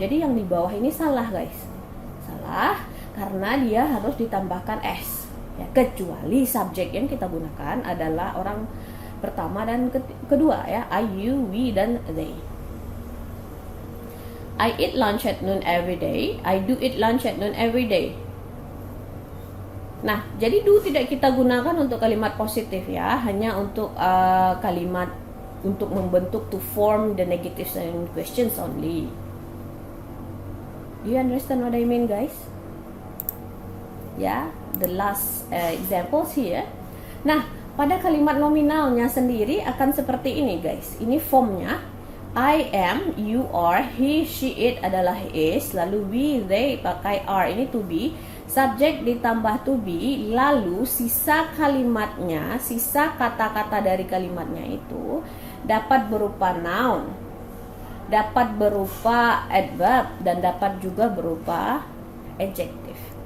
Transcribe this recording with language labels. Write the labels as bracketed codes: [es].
[id] Jadi yang di bawah ini salah guys. Salah karena dia harus ditambahkan s ya, kecuali subjek yang kita gunakan adalah orang pertama dan kedua ya, I, you, we, dan they. [en] I eat lunch at noon every day. I do eat lunch at noon every day. [id] Nah, jadi do tidak kita gunakan untuk kalimat positif ya, hanya untuk kalimat untuk membentuk [en] to form the negatives and questions only. Do you understand what I mean guys? Ya, the last examples here. [id] Nah, pada kalimat nominalnya sendiri akan seperti ini guys. Ini formnya. [en] I am, you are, he, she, it [id] adalah is. Lalu we, they pakai are. Ini to be. Subjek ditambah to be. Lalu sisa kalimatnya, sisa kata-kata dari kalimatnya itu dapat berupa noun, dapat berupa adverb, dan dapat juga berupa adjective.